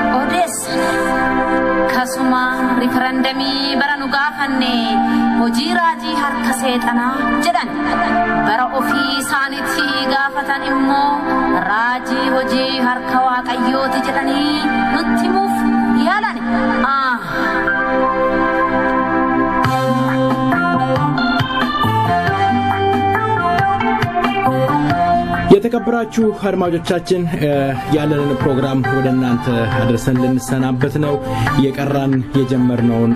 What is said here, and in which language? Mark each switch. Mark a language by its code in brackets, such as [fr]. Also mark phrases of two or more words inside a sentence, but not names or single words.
[om] odeessan kasuma riferendamii bara nu gaafanne hojii raajii harka seexanaa jedhan bara ofii isaaniitti gaafatan immoo raajii hojii harka Waaqayyooti jedhanii nutti himuuf yaalan [am] የተከበራችሁ አድማጮቻችን ያለንን ፕሮግራም ወደ እናንተ አድርሰን ልንሰናበት ነው የቀራን የጀመርነውን